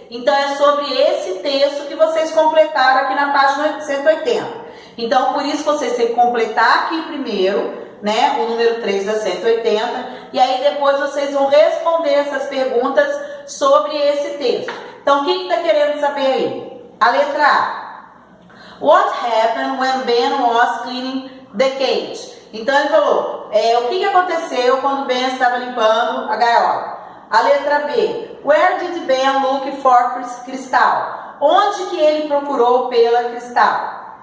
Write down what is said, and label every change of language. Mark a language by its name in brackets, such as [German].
[Portuguese] Então, é sobre esse texto que vocês completaram aqui na página 180. Então, por isso vocês têm que completar aqui primeiro, né, o número 3 da 180, e aí depois vocês vão responder essas perguntas sobre esse texto. Então, o que está querendo saber aí? A letra A. [English] What happened when Ben was cleaning the cage? [Portuguese] Então, ele falou, o que aconteceu quando Ben estava limpando a gaiola? A letra B. [English] Where did Ben look for Crystal? [Portuguese] Onde que ele procurou pela Crystal?